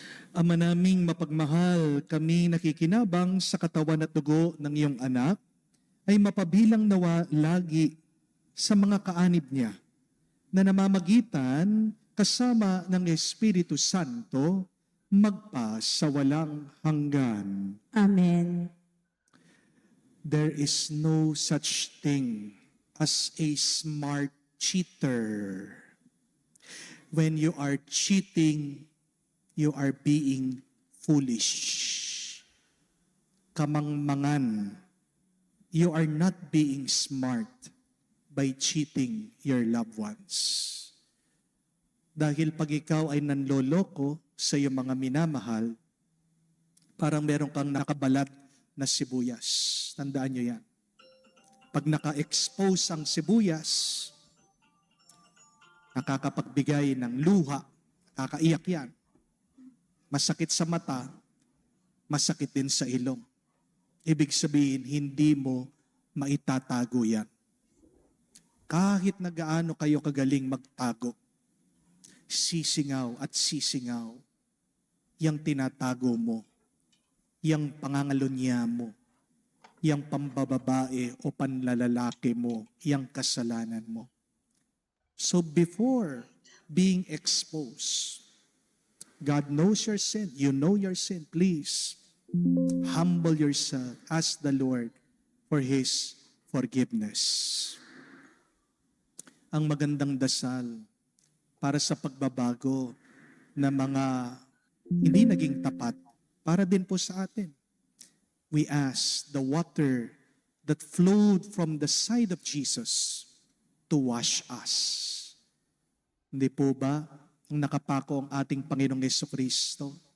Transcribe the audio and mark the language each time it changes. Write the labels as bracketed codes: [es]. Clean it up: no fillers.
[tl] Ama naming mapagmahal, kami nakikinabang sa katawan at dugo ng iyong anak, ay mapabilang nawa lagi sa mga kaanib niya na namamagitan kasama ng Espiritu Santo magpa sa walang hanggan. Amen. [en] There is no such thing as a smart cheater. When you are cheating, you are being foolish. [tl] Kamangmangan. [en] You are not being smart by cheating your loved ones. [tl] Dahil pag ikaw ay nanloloko sa iyong mga minamahal, parang meron kang nakabalat na sibuyas. Tandaan nyo yan. Pag naka-expose ang sibuyas, nakakapagbigay ng luha, nakakaiyak yan. Masakit sa mata, masakit din sa ilong. Ibig sabihin, hindi mo maitatago yan. Kahit na gaano kayo kagaling magtago, sisingaw at sisingaw, yang tinatago mo, yang pangangalunya mo, yang pambababae o panlalalaki mo, yang kasalanan mo. [en] So before being exposed, God knows your sin, you know your sin, please humble yourself, ask the Lord for His forgiveness. [tl] Ang magandang dasal para sa pagbabago na mga hindi naging tapat para din po sa atin. [en] We ask the water that flowed from the side of Jesus to wash us. [tl] Hindi po ba ang nakapako ang ating Panginoong Jesucristo?